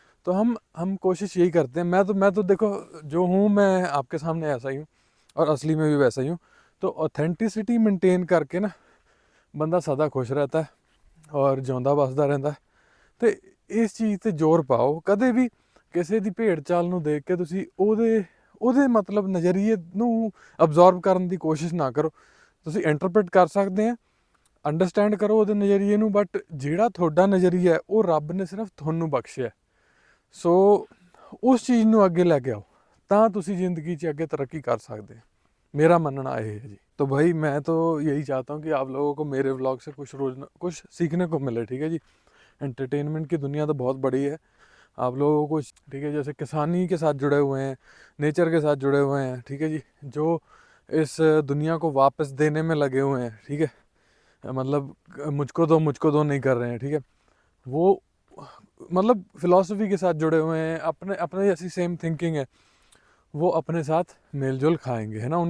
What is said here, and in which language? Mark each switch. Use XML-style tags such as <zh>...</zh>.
<hi>तो हम कोशिश यही करते हैं। मैं तो देखो जो हूँ, मैं आपके सामने ऐसा ही हूँ, और असली में भी वैसा ही हूँ। तो ऑथेंटिसिटी मेंटेन करके ना बंदा सदा खुश रहता है और</hi> <pa>जिਉਂਦਾ बसदा</pa> <hi>रहता है। तो इस चीज़</hi> <pa>ਤੇ ਜ਼ੋਰ ਪਾਓ। ਕਦੇ ਵੀ ਕਿਸੇ ਦੀ ਭੇਡ ਚਾਲ ਨੂੰ ਦੇਖ ਕੇ ਤੁਸੀਂ ਉਹਦੇ ਮਤਲਬ ਨਜ਼ਰੀਏ ਨੂੰ ਅਬਜ਼ੌਰਬ ਕਰਨ ਦੀ ਕੋਸ਼ਿਸ਼ ਨਾ ਕਰੋ। ਤੁਸੀਂ ਇੰਟਰਪ੍ਰੀਟ ਕਰ ਸਕਦੇ ਆ, ਅੰਡਰਸਟੈਂਡ ਕਰੋ ਉਹਦੇ ਨਜ਼ਰੀਏ ਨੂੰ, ਬਟ ਜਿਹੜਾ ਤੁਹਾਡਾ ਨਜ਼ਰੀਆ ਹੈ ਉਹ ਰੱਬ ਨੇ ਸਿਰਫ ਤੁਹਾਨੂੰ ਬਖਸ਼ਿਆ। ਸੋ ਉਸ ਚੀਜ਼ ਨੂੰ ਅੱਗੇ ਲੈ ਕੇ ਆਓ, ਤਾਂ ਤੁਸੀਂ ਜ਼ਿੰਦਗੀ 'ਚ ਅੱਗੇ ਤਰੱਕੀ ਕਰ ਸਕਦੇ ਹੋ।</pa> <hi>मेरा मानना ये है जी। तो भाई मैं तो यही चाहता हूँ कि आप लोगों को मेरे व्लॉग से कुछ सीखने को मिले, ठीक है जी। एंटरटेनमेंट की दुनिया तो बहुत बड़ी है, आप लोगों को, ठीक है, जैसे किसानी के साथ जुड़े हुए हैं, नेचर के साथ जुड़े हुए हैं, ठीक है जी, जो इस दुनिया को वापस देने में लगे हुए हैं, ठीक है, मतलब मुझको दो नहीं कर रहे हैं, ठीक है, वो मतलब फिलॉसफी के साथ जुड़े हुए हैं, अपने जैसी सेम थिंकिंग है, वो अपने साथ मेलजोल खाएंगे, है ना।</hi>